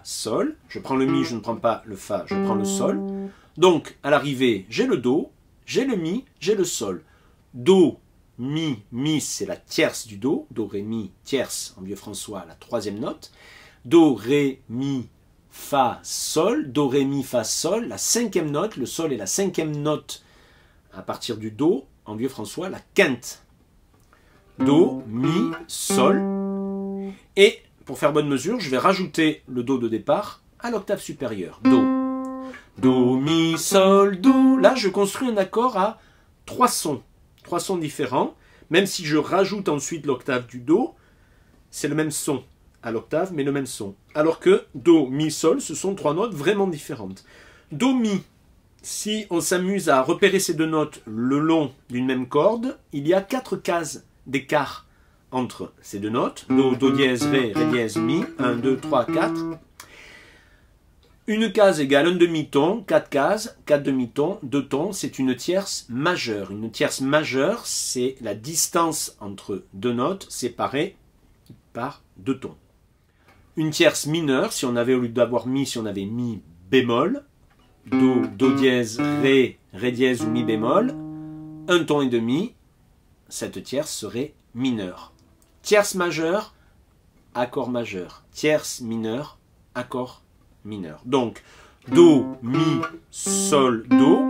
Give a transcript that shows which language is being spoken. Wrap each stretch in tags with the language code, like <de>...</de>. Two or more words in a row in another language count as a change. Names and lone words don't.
<fr>Sol, je prends le Mi, je ne prends pas le Fa, je prends le Sol, donc à l'arrivée j'ai le Do, j'ai le Mi, j'ai le Sol, Do, Mi, Mi c'est la tierce du Do, Do, Ré, Mi, tierce en vieux François, la troisième note, Do, Ré, Mi, Fa, Sol, Do, Ré, Mi, Fa, Sol, la cinquième note, le Sol est la cinquième note à partir du Do, en vieux François, la quinte. Do, Mi, Sol. Et pour faire bonne mesure, je vais rajouter le Do de départ à l'octave supérieure. Do. Do, mi, sol, do. Là, je construis un accord à 3 sons. 3 sons différents. Même si je rajoute ensuite l'octave du Do, c'est le même son à l'octave, mais le même son. Alors que Do, mi, sol, ce sont 3 notes vraiment différentes. Do, mi. Si on s'amuse à repérer ces deux notes le long d'une même corde, il y a 4 cases d'écart entre ces deux notes. Do, do dièse, ré, ré dièse, mi. 1, 2, 3, 4. Une case égale un demi-ton, 4 cases, 4 demi-tons, 2 tons, c'est une tierce majeure. Une tierce majeure, c'est la distance entre deux notes séparées par 2 tons. Une tierce mineure, si on avait au lieu d'avoir mi, si on avait mi bémol, do, do dièse, ré, ré dièse ou mi bémol, 1 ton et demi, cette tierce serait mineure. Tierce majeure, accord majeur. Tierce mineure, accord mineur. Donc, Do, Mi, Sol, Do.</fr>